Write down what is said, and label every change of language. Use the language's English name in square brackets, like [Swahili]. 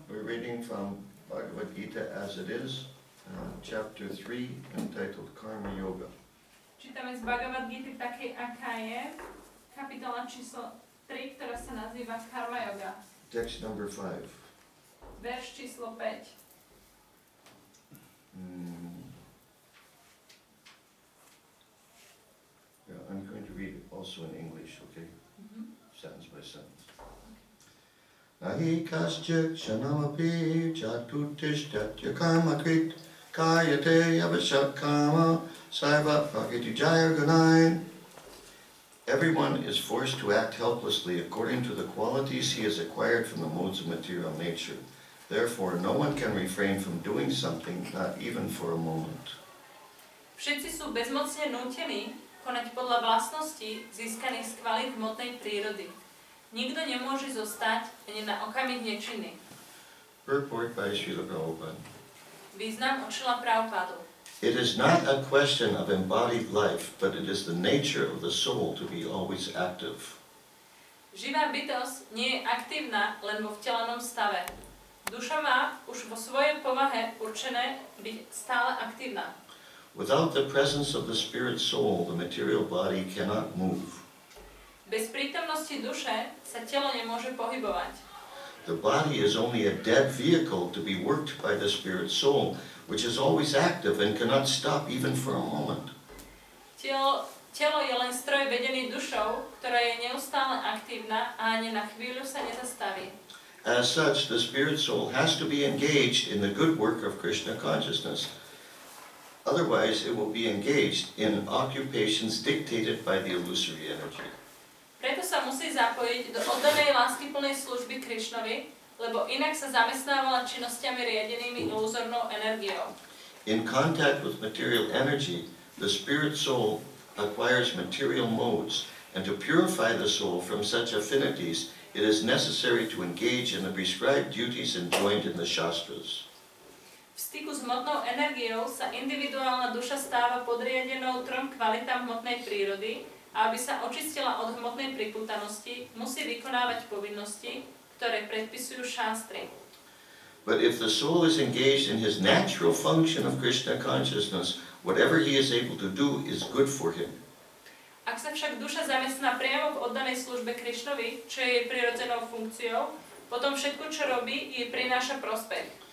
[English] We're reading from Bhagavad Gita as it is, chapter 3, entitled Karma Yoga. [Slovak] Čítame z Bhagavad Gita takej, aká je, kapitola číslo 3, ktorá sa nazýva Karma Yoga. [English] Text number 5. [Slovak] Verš číslo 5. [English] Yeah, I'm going to read it also in English, okay? Sentence by sentence. [Sanskrit] Nahi kaschit shanamapi jatutishtatya karma krit kayate yavashat kama saiva prakiti jaya gunai. [English] Everyone is forced to act helplessly according to the qualities he has acquired from the modes of material nature. Therefore, no one can refrain from doing something, not even for a moment. [Slovak] Všetci sú bezmocne nútení konať podľa vlastností získaných z kvalít hmotnej prírody. Nikto nemôže zostať ani na okamih nečinný. [English] Purport by Srila Prabhupada. [Slovak] Význam od Srila Prabhupádu. [English] It is not a question of embodied life, but it is the nature of the soul to be always active. [Slovak] Živá bytosť nie je aktívna len vo vtelenom stave. Duša má už vo svojej povahe určené byť stále aktívna. [English] Without the presence of the spirit soul, the material body cannot move. [Slovak] Bez prítomnosti duše sa telo nemôže pohybovať. [English] The body is only a dead vehicle to be worked by the spirit soul, which is always active and cannot stop even for a moment. [Slovak] Telo telo je len stroj vedený dušou, ktorá je neustále aktívna a ani na chvíľu sa nezastaví. [English] As such, the spirit soul has to be engaged in the good work of Krishna consciousness. Otherwise, it will be engaged in occupations dictated by the illusory energy. [Slovak] Preto sa musí zapojiť do oddanej láskyplnej služby Krišnovi, lebo inak sa zamestnávala činnosťami riadenými iluzornou energiou. [English] In contact with material energy, the spirit soul acquires material modes, and to purify the soul from such affinities, it is necessary to engage in the prescribed duties enjoined in the Shastras. [Slovak] V styku s hmotnou energiou sa individuálna duša stáva podriadenou trom kvalitám hmotnej prírody a aby sa očistila od hmotnej pripútanosti, musí vykonávať povinnosti, ktoré predpisujú šástry. [English] But if the soul is engaged in his natural function of Krishna consciousness, whatever he is able to do is good for him. [Slovak] Ak sa však duša zamestná priamo v oddanej službe Krišnovi, čo je jej prirodzenou funkciou, potom všetko, čo robí, jej prináša prospech.